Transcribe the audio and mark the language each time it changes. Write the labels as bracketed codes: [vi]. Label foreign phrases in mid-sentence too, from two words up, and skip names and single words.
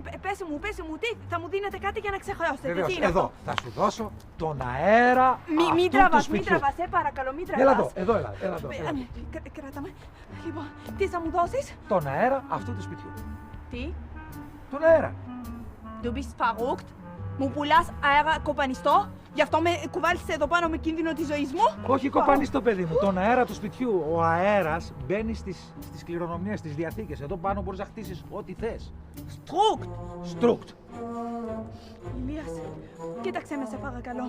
[el] Πες μου, τι θα μου δίνετε κάτι για να ξεχρεώσετε. Βεβαίως, Τι είναι εδώ αυτό? θα σου δώσω τον αέρα Μην τραβάς, παρακαλώ, μην τραβάς. Έλα εδώ, έλα εδώ. Κράτα με. Λοιπόν, τι θα μου δώσεις? Τον αέρα αυτού του σπιτιού. Τι? Τον αέρα. [de] Du bist verrückt. [el] Μου πουλάς αέρα κοπανιστό? Γι' αυτό με κουβάλισες εδώ πάνω με κίνδυνο της ζωής μου? Όχι κοπανιστό, παιδί μου. Τον αέρα του σπιτιού. Ο αέρας μπαίνει στις κληρονομιές, στις διαθήκες. Εδώ πάνω μπορείς να χτίσεις ό,τι θες. Στρούκτ. Ηλίας, κοίταξε με σε παρακαλώ.